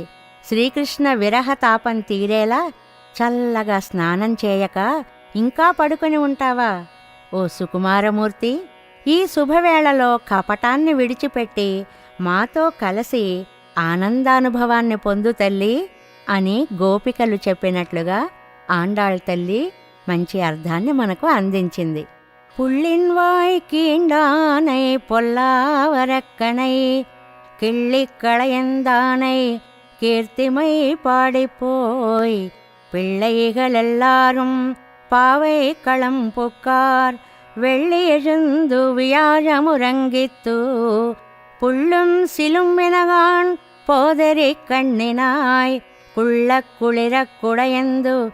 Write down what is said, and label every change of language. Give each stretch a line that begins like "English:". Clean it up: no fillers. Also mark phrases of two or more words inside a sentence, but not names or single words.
Telugu: శ్రీకృష్ణ విరహ తాపం తీరేలా చల్లగా స్నానం చేయక ఇంకా పడుకొని ఉంటావా? ఓ సుకుమారమూర్తి, ఈ శుభవేళలో కపటాన్ని విడిచిపెట్టి మాతో కలిసి ఆనందానుభవాన్ని పొందు తల్లి అని గోపికలు చెప్పినట్లుగా ఆండాళ్ తల్లి మంచి అర్థాన్ని మనకు అందించింది.
Tamil: புள்ளின்வாய் கீண்டானை பொல்லாவரக்கனை கிள்ளிக்களையந்தானை கீர்த்திமை பாடிப்போய் பிள்ளைகள் எல்லாரும் பாவை களம் புக்கார் வெள்ளி எழுந்து வியாழமுறங்கித்து புள்ளும் சிலும்பினகான் போதரி கண்ணினாய் குள்ளக் குளிரக் குடையந்து